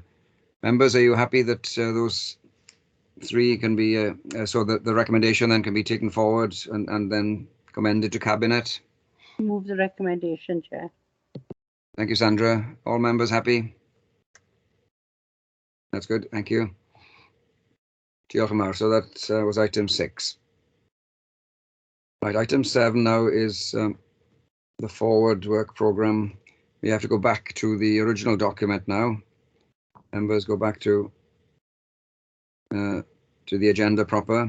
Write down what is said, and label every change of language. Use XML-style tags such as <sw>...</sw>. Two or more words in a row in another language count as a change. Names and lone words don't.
<en>Members, are you happy that those three can be, so that the recommendation then can be taken forward and then commended to Cabinet? Move the recommendation, Chair. Thank you, Sandra. All members happy? That's good, thank you.</en> <cy>Diolch yn fawr.</cy> <en>So that was item 6. Right, item 7 now is the forward work programme. We have to go back to the original document now. Members, go back to the agenda proper.</en>